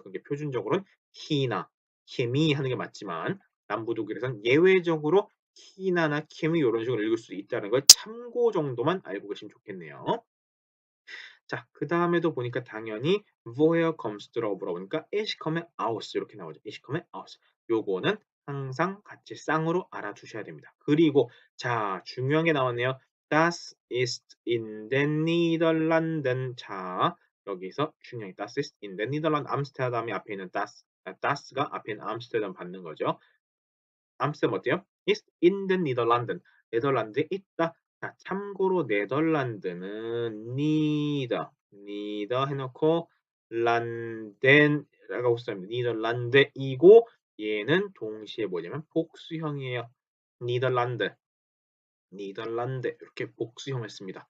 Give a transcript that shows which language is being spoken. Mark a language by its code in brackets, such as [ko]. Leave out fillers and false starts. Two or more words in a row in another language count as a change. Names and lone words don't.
[ko] 그게 표준적으로는 키나, 케미 하는 게 맞지만 남부 독일에서는 예외적으로 키나나 케미 이런 식으로 읽을 수 있다는 걸 참고 정도만 알고 계시면 좋겠네요. 자, 그다음에도 보니까 당연히 [de] woher comes [ko] 들어가 물어보니까 [de] ich komme aus [ko] 이렇게 나오죠. [de] ich komme aus. [ko] 요거는 항상 같이 쌍으로 알아두셔야 됩니다. 그리고 자, 중요한 게 나왔네요. [de] Das ist in den Niederlanden. [ko] 자, 여기서 중요한 게 [de] das ist in den Niederlanden. [ko] 암스테르담이 앞에 있는 das가 앞에 있는 암스테르담 받는 거죠. 암스테르담 어때요? [de] ist in den Niederlanden. [ko] 네덜란드에 있다. 자, 참고로 네덜란드는 니더 해놓고 란덴이라고 쓰면 니덜란드이고 얘는 동시에 뭐냐면 복수형이에요. 니덜란드, 니덜란드 이렇게 복수형을 씁니다.